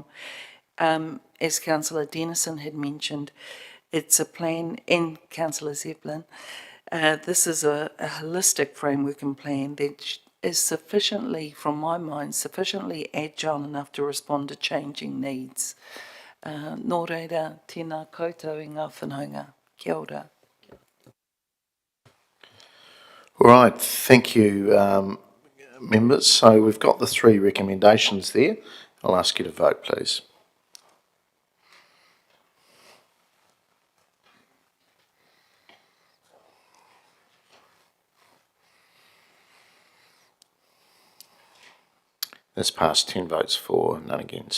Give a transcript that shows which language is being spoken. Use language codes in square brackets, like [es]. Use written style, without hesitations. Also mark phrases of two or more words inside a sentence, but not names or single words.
[en] As Councillor Dennison had mentioned, it's a plan, and Councillor Zeppelin, this is a holistic framework and plan that is sufficiently, from my mind, sufficiently agile enough to respond to changing needs. [mi] Nō reira, tēnā koutou i ngā whanaunga. Kia ora. [en] All right, thank you, members. So we've got the three recommendations there. I'll ask you to vote, please. That's passed 10 votes for, none against.